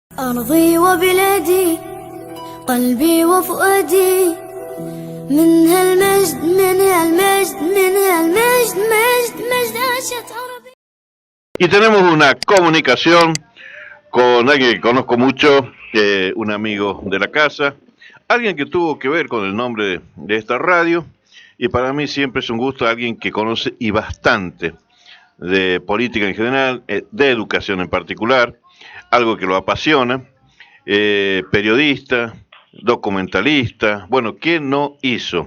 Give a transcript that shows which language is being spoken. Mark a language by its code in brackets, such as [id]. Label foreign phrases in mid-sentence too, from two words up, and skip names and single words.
[ar] أرضي وبلادي قلبي وفؤادي من هالمجد من هالمجد من هالمجد مجد عاشت عربي. [es] Y tenemos una comunicación con alguien que conozco mucho, un amigo de la casa, alguien que tuvo que ver con el nombre de esta radio, y para mí siempre es un gusto alguien que conoce y bastante de política en general, de educación en particular, algo que lo apasiona, periodista, documentalista, bueno, ¿qué no hizo?